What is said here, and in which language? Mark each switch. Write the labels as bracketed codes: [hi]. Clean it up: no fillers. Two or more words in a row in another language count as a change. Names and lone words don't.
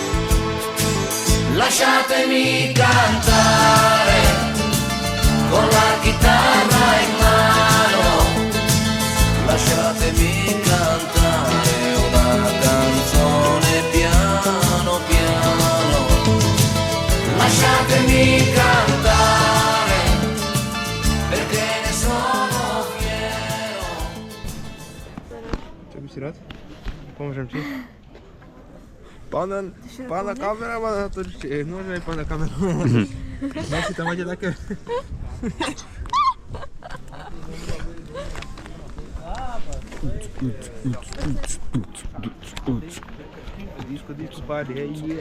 [it] Lasciatemi cantare con la chitarra in mano, lasciatemi cantare una canzone piano piano, lasciatemi cantare perché ne sono fiero. [sk] Co byś rád? Pomôžem ti. Pána kameramana, to môžeme aj pána kameramana. Si tam máte také... Disco, party, hey,